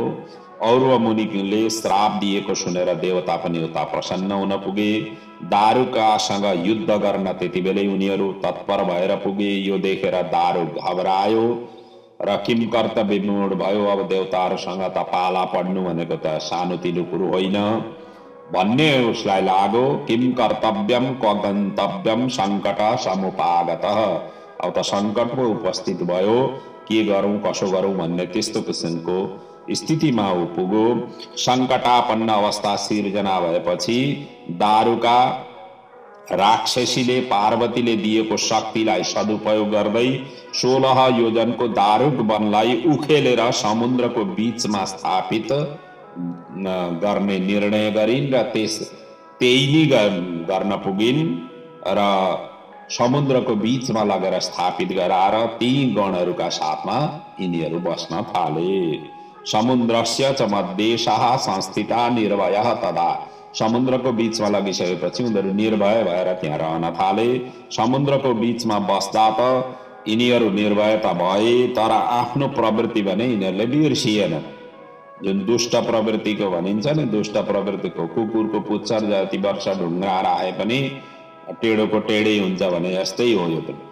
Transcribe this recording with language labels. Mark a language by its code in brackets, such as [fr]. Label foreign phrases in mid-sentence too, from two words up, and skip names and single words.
[ne] और्व मुनिले श्राप दिएको सुनेर देवता पनि उता प्रसन्न हुन पुगे। दारुकासँग युद्ध गर्न त्यति बेलै उनीहरू तत्पर भएर पुगे। यो देखेर दारुक घबरायो र [sa] किम कर्तव्य विमूढ [ne] भयो। अब देवताहरूसँग त पाला पढ्नु भनेको त सानोतिनो कुरो होइन भन्ने उसलाई लाग्यो। [sa] किम कर्तव्यम क्व गन्तव्यम सङ्कट समुपागतः। [ne] अब त सङ्कटमा उपस्थित भयो, के गरौँ कसो गरौँ भन्ने त्यस्तो किसिमको स्थितिमा ऊ पुग्यो। सङ्कटापन्न अवस्था सिर्जना भएपछि दारुका राक्षसीले पार्वतीले दिएको शक्तिलाई सदुपयोग गर्दै 16 योजनको दारुक वनलाई उखेलेर समुद्रको बीचमा स्थापित गर्ने निर्णय गरिन् र त्यही गर्न पुगिन् र समुद्रको बीचमा लगेर स्थापित गराएर ती गणहरूका साथमा यिनीहरू बस्न थाले। [sa] समुद्रस्य च मध्येशः संस्थिता निर्भयः तदा। [ne] समुद्रको बीचमा लगिसकेपछि उनीहरू निर्भय भएर त्यहाँ रहन थाले। समुद्रको बीचमा बस्दा त यिनीहरू निर्भय त भए, तर आफ्नो प्रवृत्ति भने यिनीहरूले बिर्सिएन। जुन दुष्ट प्रवृत्तिको भनिन्छ नि, दुष्ट प्रवृत्तिको कुकुरको पुच्छर जति वर्ष ढुङ्गाएर आए पनि टेढोको टेढै हुन्छ भने यस्तै हो यो पनि।